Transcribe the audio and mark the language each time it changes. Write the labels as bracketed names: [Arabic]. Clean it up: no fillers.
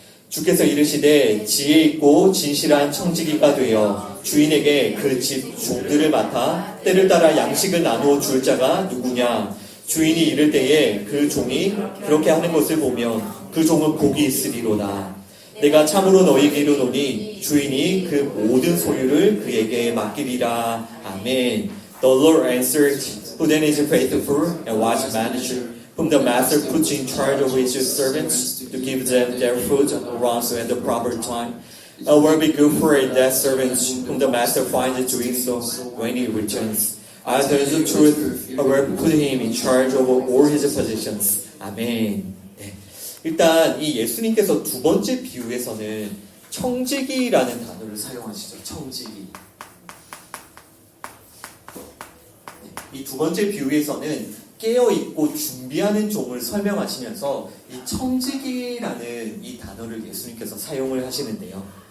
[Korean] 주께서 이르시되 지혜 있고 진실한 청지기가 되어 주인에게 그 집 종들을 맡아 때를 따라 양식을 나누어 줄 자가 누구냐? 주인이 이를 때에 그 종이 그렇게 하는 것을 보면 그 종은 복이 있으리로다. 내가 참으로 너희에게 이르노니 주인이 그 모든 소유를 그에게 맡기리라. 아멘. [English] The Lord answered, Who then is faithful and wise manager, whom the master puts in charge of his servants to give them their food also at the proper time? It will be good for that servant whom the master finds doing so when he returns. I tell you the truth, I will put him in charge of all his possessions. [Korean] 아멘. 네. 일단 이 예수님께서 두 번째 비유에서는 청지기라는 단어를 사용하시죠. 청지기. 이 두 번째 비유에서는 깨어있고 준비하는 종을 설명하시면서 이 청지기라는 이 단어를 예수님께서 사용을 하시는데요.